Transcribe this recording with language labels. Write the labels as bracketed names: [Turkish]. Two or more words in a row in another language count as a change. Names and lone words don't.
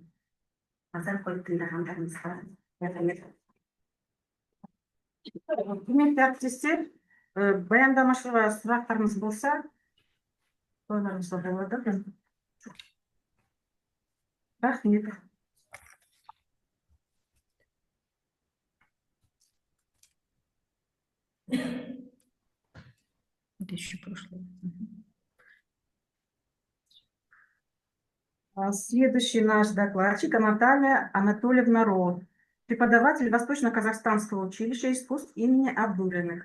[Kazakh] Назар қойып тыңдағандарыңызға рахмет. Құрметті әріптестер, баяндамашыға сұрақтарыңыз болса, қойыларыңызға болады. Рахмет. [Russian] Это еще прошлое. Следующий наш докладчик Наталья Анатольевна Ро, преподаватель Восточно-Казахстанского училища искусств имени Абдуллиных.